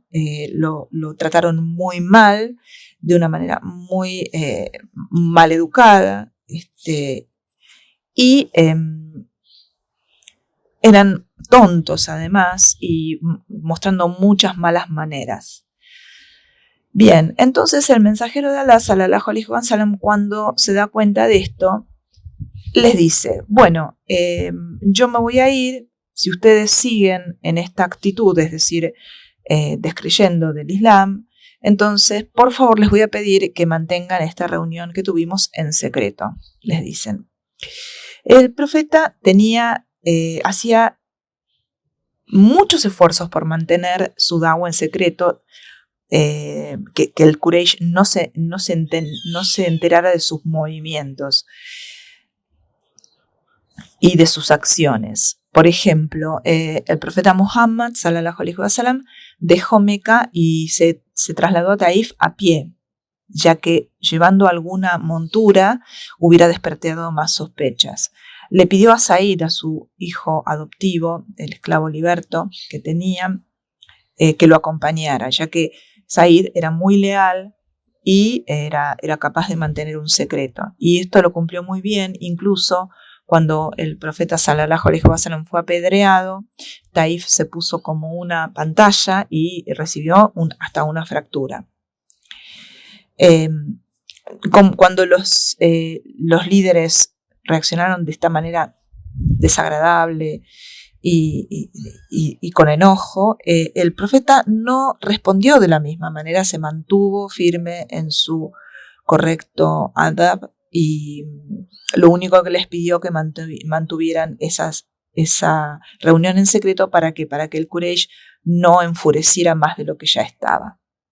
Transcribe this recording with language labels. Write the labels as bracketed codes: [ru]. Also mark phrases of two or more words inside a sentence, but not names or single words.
[es] Lo trataron muy mal, de una manera muy mal educada. Eran tontos además, y mostrando muchas malas maneras. Bien, entonces el mensajero de Allah, [ar] صلى الله عليه وسلم, [es] cuando se da cuenta de esto, les dice: bueno, yo me voy a ir. Si ustedes siguen en esta actitud, es decir, descreyendo del Islam, entonces, por favor, les voy a pedir que mantengan esta reunión que tuvimos en secreto, les dicen. El profeta hacía muchos esfuerzos por mantener su da'wa en secreto, que el Quraysh no se enterara de sus movimientos y de sus acciones. Por ejemplo, el profeta Muhammad, [ar] صلى الله عليه وسلم, [es] dejó Meca y se trasladó a Taif a pie, ya que llevando alguna montura hubiera despertado más sospechas. Le pidió a Said, a su hijo adoptivo, el esclavo liberto que tenía, que lo acompañara, ya que Said era muy leal y era capaz de mantener un secreto. Y esto lo cumplió muy bien. Incluso cuando el profeta [ar] صلى الله عليه وسلم [es] fue apedreado, Taif se puso como una pantalla y recibió hasta una fractura. Cuando los líderes reaccionaron de esta manera desagradable y con enojo, el profeta no respondió de la misma manera, se mantuvo firme en su correcto adab, y lo único que les pidió que mantuvieran esa reunión en secreto para que el Quraysh no enfureciera más de lo que ya estaba.